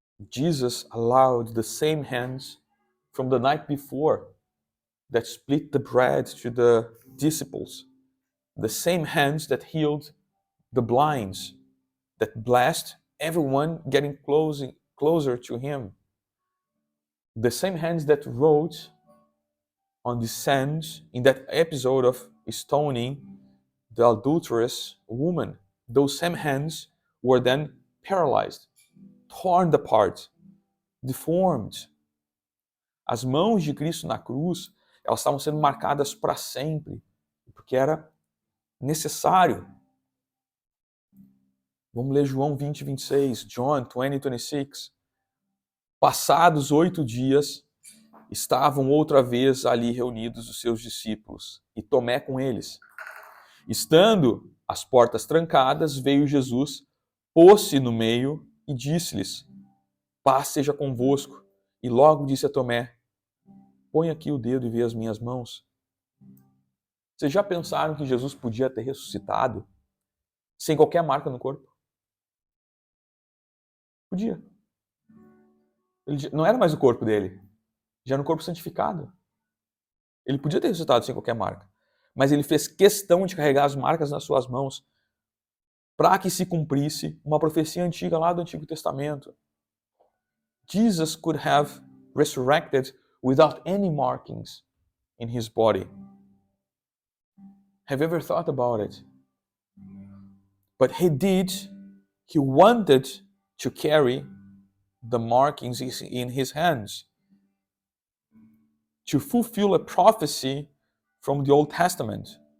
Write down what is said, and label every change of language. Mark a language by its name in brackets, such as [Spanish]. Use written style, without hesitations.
[English] Jesus allowed the same hands from the night before that split the bread to the disciples, the same hands that healed the blinds, that blessed everyone getting closer to him, the same hands that wrote on the sands in that episode of stoning the adulterous woman. Those same hands were then paralyzed, torn apart, deformed. [Portuguese] As mãos de Cristo na cruz, elas estavam sendo marcadas para sempre, porque era necessário. Vamos ler João 20, 26, [English] John 20, 26. [Portuguese] Passados 8 dias, estavam outra vez ali reunidos os seus discípulos, e Tomé com eles. Estando as portas trancadas, veio Jesus, pôs-se no meio e disse-lhes: paz seja convosco. E logo disse a Tomé: põe aqui o dedo e vê as minhas mãos. Vocês já pensaram que Jesus podia ter ressuscitado sem qualquer marca no corpo? Podia. Ele não era mais o corpo dele, já era um corpo santificado. Ele podia ter ressuscitado sem qualquer marca. Mas ele fez questão de carregar as marcas nas suas mãos para que se cumprisse uma profecia antiga lá do Antigo Testamento. [English] Jesus could have resurrected without any markings in his body. Have you ever thought about it? But he did. He wanted to carry the markings in his hands to fulfill a prophecy from the Old Testament.